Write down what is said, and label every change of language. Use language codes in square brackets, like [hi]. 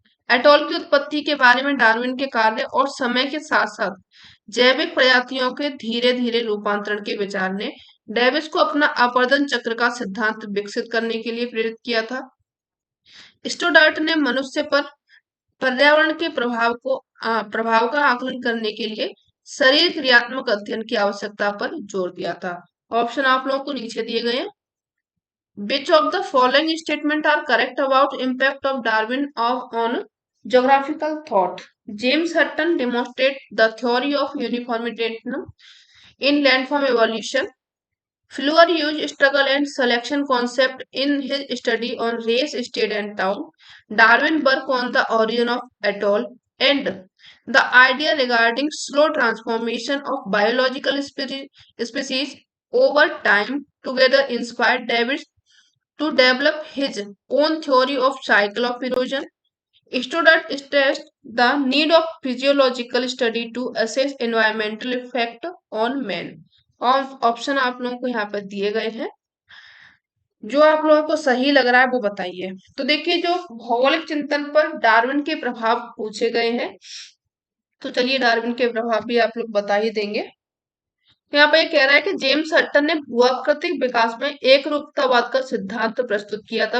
[hi] Atoll की उत्पत्ति के बारे में डार्विन के कार्य और समय के साथ साथ जैविक प्रजातियों के धीरे धीरे रूपांतरण के विचार ने डेविस को अपना आवर्धन चक्र का सिद्धांत विकसित करने के लिए प्रेरित किया था। स्टोडार्ट ने मनुष्य पर पर्यावरण के प्रभाव का आकलन करने के लिए शरीर क्रियात्मक अध्ययन की आवश्यकता पर जोर दिया था। ऑप्शन आप लोगों को नीचे दिए गए हैं। [en] Which of the following statement are correct about impact of Darwin on geographical thought? James Hutton demonstrated the theory of uniformitarianism in landform evolution. Fleur used struggle and selection concept in his study on race, state, and town. Darwin worked on the origin of atoll and the idea regarding slow transformation of biological species over time together inspired David to develop his own theory of cycle of erosion. Students stressed the need of physiological study to assess environmental effect on man. [hi] और option आप लोगों को यहाँ पर दिए गए हैं, जो आप लोगों को सही लग रहा है वो बताइए। तो देखिए, जो भौगोलिक चिंतन पर डार्विन के प्रभाव पूछे गए हैं, तो चलिए डार्विन के प्रभाव भी आप लोग बता ही देंगे। यहाँ पे कह रहा है कि जेम्स हटन ने भूआकृतिक विकास में एक रूपतावाद का सिद्धांत प्रस्तुत किया था।